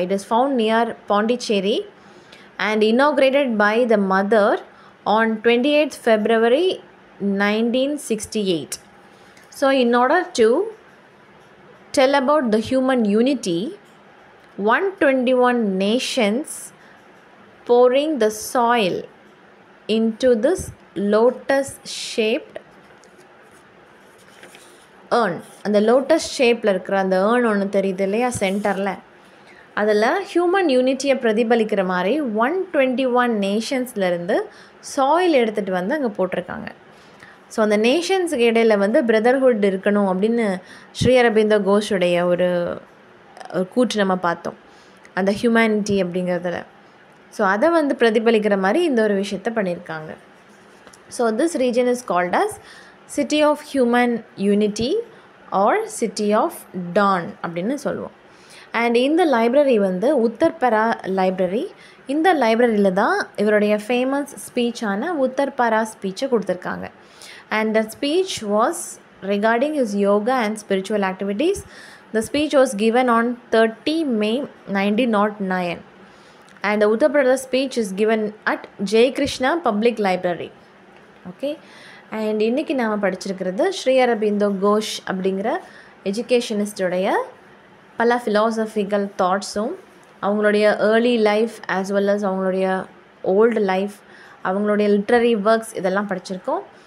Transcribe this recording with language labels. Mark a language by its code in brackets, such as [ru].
[en] It is found near Pondicherry and inaugurated by the Mother on 28th February 1968. So in order to tell about the human unity, 121 nations pouring the soil into this lotus shaped urn. [ta] அந்த lotus ஷேப்பில் இருக்கிற அந்த earn ஒன்று தெரியுது இல்லையா சென்டரில், அதில் human யூனிட்டியை பிரதிபலிக்கிற மாதிரி 121 நேஷன்ஸ்லேருந்து சாயில் எடுத்துகிட்டு வந்து அங்கே போட்டிருக்காங்க. ஸோ அந்த நேஷன்ஸுக்கு இடையில் வந்து பிரதர்ஹுட் இருக்கணும் அப்படின்னு ஸ்ரீ அரபிந்தோ கோஷுடைய ஒரு கூற்று நம்ம பார்த்தோம், அந்த ஹியூமனிட்டி அப்படிங்கிறதுல. ஸோ அதை வந்து பிரதிபலிக்கிற மாதிரி இந்த ஒரு விஷயத்தை பண்ணியிருக்காங்க. [en] so this region is called as city of human unity or city of dawn [ta] அப்படின்னு சொல்லுவோம். அண்ட் இந்த லைப்ரரி வந்து உத்தர்பரா லைப்ரரி. இந்த லைப்ரரியில் தான் இவருடைய ஃபேமஸ் ஸ்பீச்சான உத்தர்பரா ஸ்பீச்சை கொடுத்துருக்காங்க. [en] And the speech was regarding his yoga and spiritual activities. The speech was given on 30 May 1909. And the Uttar Pradesh speech is given at Jai Krishna Public Library. Okay. [ta] And இன்றைக்கி நாம் படிச்சிருக்கிறது ஸ்ரீ அரபிந்தோ கோஷ் அப்படிங்கிற எஜுகேஷனிஸ்டோடைய பல philosophical தாட்ஸும், அவங்களுடைய early life as well as அவங்களுடைய old life, அவங்களுடைய literary works இதெல்லாம் படிச்சிருக்கோம்.